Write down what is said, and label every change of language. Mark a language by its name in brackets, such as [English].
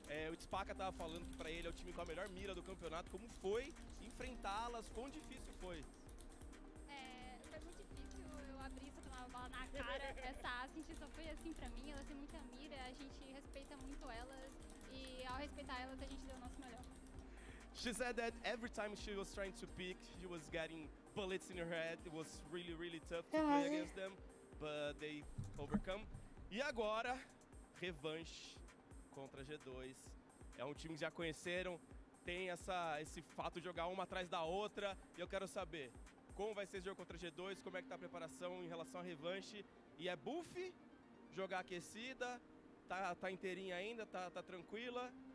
[Portuguese] O Spaca tava falando que pra ele é o time com a melhor mira do campeonato. Como foi enfrentá-las? Quão difícil foi? Foi muito difícil eu abrir essa tomar a bola na cara. Essa Ascent só foi assim pra mim, elas têm muita mira, a gente respeita muito elas e ao respeitar elas a gente deu o nosso melhor. [English] She said that every time she was trying to pick, she was getting bullets in her head. It was really, really tough to play against them, but they overcome. [Portuguese] E agora, revanche contra a G2. É um time que já conheceram, tem esse fato de jogar uma atrás da outra. E eu quero saber como vai ser esse jogo contra a G2, como é que tá a preparação em relação à revanche. E é buff, jogar aquecida, tá inteirinha ainda, tá tranquila.